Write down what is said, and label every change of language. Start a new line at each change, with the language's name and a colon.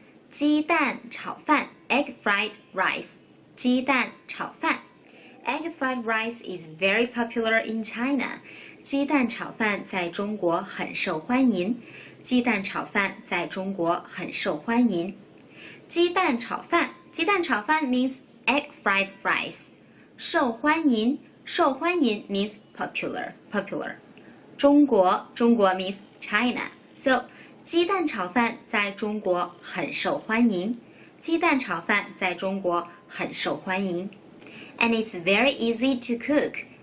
Chinese: 鸡蛋炒饭
English: egg fried rice. 鸡蛋炒饭 Egg fried rice is very popular in China.
Chinese: 鸡蛋炒饭在中国很受欢迎。鸡蛋炒饭在中国很受欢迎。鸡蛋炒饭
English: means egg fried rice.
Chinese: 受欢迎
English: means popular.
Chinese: 中国
English: means China. So
Chinese: 鸡蛋炒饭在中国很受欢迎。鸡蛋炒饭在中国很受欢迎。
English: And it's very easy to cook.